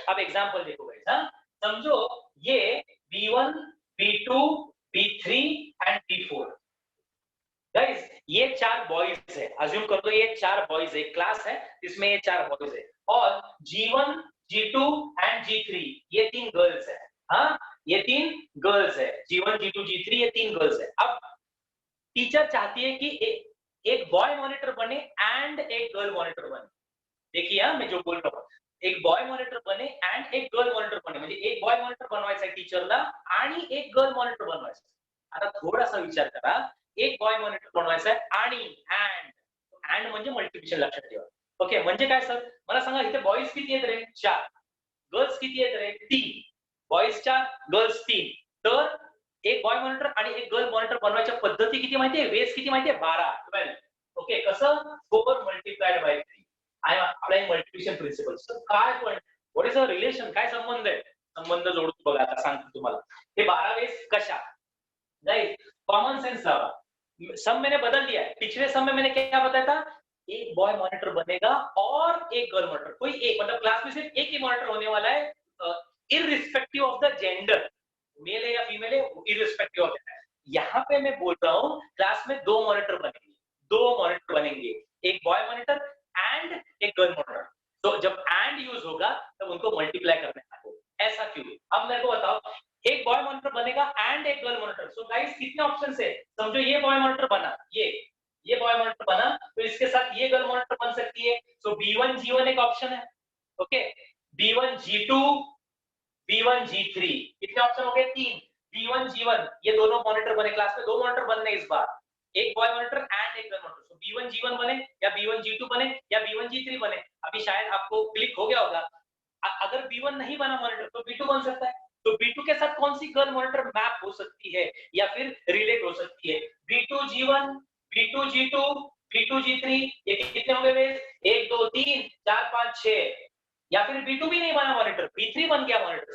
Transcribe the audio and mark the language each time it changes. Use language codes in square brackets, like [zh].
[hi] अब एग्जांपल देखो गाइस, हां, समझो ये b1 b2 b3 and b4, guys ये चार बॉयज है, अज्यूम कर दो ये चार बॉयज है, क्लास है इसमें ये चार बॉयज है, और g1 g2 एंड g3 ये तीन गर्ल्स है। हाँ, ये तीन गर्ल्स है, g1 g2 g3 ये तीन गर्ल्स है। अब टीचर चाहती है कि एक बॉय मॉनिटर बने एंड एक गर्ल मॉनिटर बने। देखिए मैं जो बोल रहा हूँ, एक बॉय मॉनिटर बने एंड एक गर्ल मॉनिटर बने, [mr] म्हणजे एक बॉय मॉनिटर बनवायचा आहे [hi] टीचरला आणि एक गर्ल मॉनिटर बनवायचा आहे। [mr] आता थोडासा विचार करा, एक बॉय मॉनिटर बनवायचा आहे आणि एंड म्हणजे मल्टिप्लिकेशन लक्षात ठेवा। ओके, म्हणजे काय सर, मला सांगा इथे बॉयज किती आहेत रे, 4, गर्ल्स किती आहेत रे, 3, बॉयज 4 गर्ल्स 3, तर एक बॉय मॉनिटर आणि एक गर्ल मॉनिटर बनवायच्या पद्धती किती माहितीये, वेज किती माहितीये, 12 12। [en] Okay, कसं, 4 multiplied by 3, I am applying multiplication principle. [mr] Sir काय पण, [en] what is a relation, [mr] काय संबंध आहे, संबंध जोडतो बघा, आता सांगतो तुम्हाला। हे 12 वेज कशा, गाइस कॉमन सेंस लावा। [hi] सम मैंने बदल दिया है, पिछले सम में मैंने क्या बताया था, एक बॉय मॉनिटर बनेगा और एक गर्ल मॉनिटर, कोई एक, मतलब क्लास में सिर्फ एक ही मॉनिटर होने वाला है, [en] irrespective of the gender, [hi] mail है या फीमेल है, [en] Irrespective of that. [hi] यहाँ पे मैं बोल रहा हूँ क्लास में 2 मॉनिटर बनेंगे, 2 मॉनिटर बनेंगे, एक बॉय मॉनिटर एंड एक गर्ल मॉनिटर। तो जब एंड यूज होगा तब उनको मल्टीप्लाई करना है आपको, ऐसा क्यों। अब मेरे को बताओ, एक बॉय मॉनिटर बनेगा एंड एक गर्ल मॉनिटर, सो गाइस कितने ऑप्शन है, समझो ये बॉय मॉनिटर बना, ये बॉय मॉनिटर बना, तो इसके साथ ये गर्ल मॉनिटर बन सकती है, सो b1 g1 एक ऑप्शन है। Okay, b1 g2 b1 g3 कितने ऑप्शन हो गए, 3, b1 g1 ये दोनों मॉनिटर बने, क्लास में 2 मॉनिटर बनने इस बार, एक बॉय मॉनिटर एंड एक गर्ल मॉनिटर, सो b1 g1 बने या b1 g2 बने या b1 g3 बने। अभी शायद आपको क्लिक हो गया होगा, अगर b1 नहीं बना मॉनिटर तो b2 बन सकता है, तो b2 के साथ कौन सी गर्ल मॉनिटर मैप हो सकती है या फिर रिलेट हो सकती है, b2 g1 b2 g2 b2 g3, ये कितने हो गए, 1 2 3 4 5 6, या फिर b2 भी नहीं बना मॉनिटर, b3 बन गया मॉनिटर।